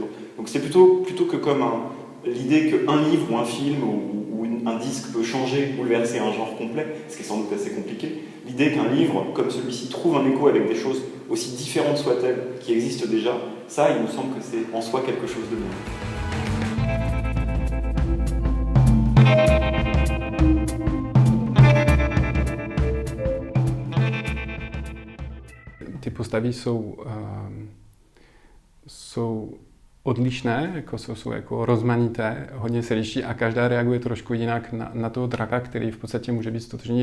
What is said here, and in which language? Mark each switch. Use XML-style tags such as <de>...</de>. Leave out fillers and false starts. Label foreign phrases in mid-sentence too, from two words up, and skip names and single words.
<fr>Donc c'est plutôt que comme l'idée qu'un livre ou un film ou un disque peut changer, bouleverser un genre complet, ce qui est sans doute assez compliqué, l'idée qu'un livre comme celui-ci trouve un écho avec des choses aussi différentes soient-elles, qui existent déjà, ça, il me semble que c'est en soi quelque chose de bon.</fr> <cs>Ty postavy jsou odlišné, jsou jako rozmanité, hodně se liší a každá reaguje trošku jinak na toho draka, který v podstatě může být stotožný.</cs>